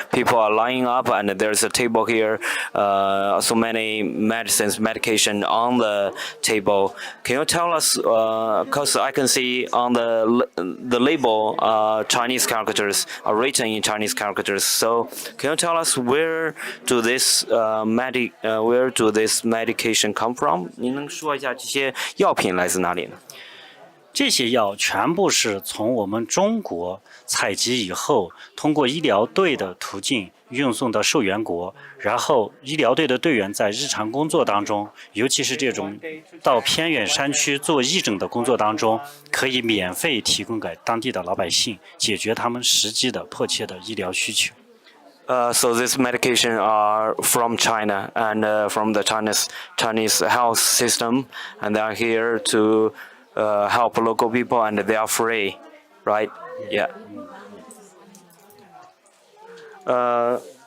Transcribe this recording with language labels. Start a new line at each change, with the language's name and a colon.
English: People are lining up, and there's a table here. So many medication on the table. Can you tell us? Because I can see on the label, Chinese characters are written in Chinese characters. So can you tell us where do this medication come from?
Chinese: 您能说一下这些药品来自哪里呢？这些药全部是从我们中国采集以后，通过医疗队的途径运送到受源国，然后医疗队的队员在日常工作当中，尤其是这种到偏远山区做义诊的工作当中，可以免费提供给当地的老百姓，解决他们实际的迫切的医疗需求。
English: So this medication are from China and from the Chinese health system, and they are here to help local people, and they are free, right? Yeah.